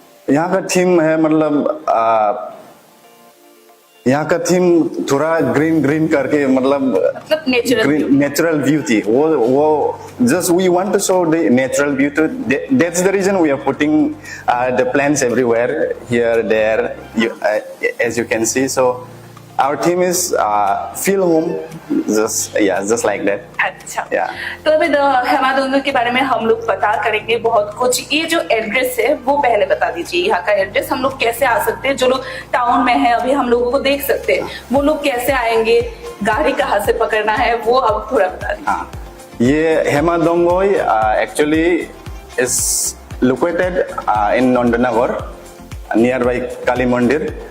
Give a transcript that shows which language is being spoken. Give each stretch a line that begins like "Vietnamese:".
Hindi: यहाँ का थीम है मतलब यहाँ का थीम थोड़ा ग्रीन ग्रीन करके मतलब नेचुरल ब्यूटी,
English: वो just we want to show the natural beauty, that's the reason we are putting the plants everywhere, here there, as you can see. So our theme is feel home, just like that.
Hindi: अच्छा,
English: yeah.
Hindi: तो अभी हेमा डोंगर के बारे में हम लोग पता करेंगे बहुत कुछ। ये जो एड्रेस है वो पहले बता दीजिए, यहाँ का एड्रेस, हम लोग कैसे आ सकते हैं, जो लोग टाउन में है अभी हम लोगों को देख सकते हैं, वो लोग कैसे आएंगे, गाड़ी कहाँ से पकड़ना है, वो अब थोड़ा बता दीजिए। हाँ, ये
English: Hema Dongoi actually is located in Nandnagar near by Kali mandir.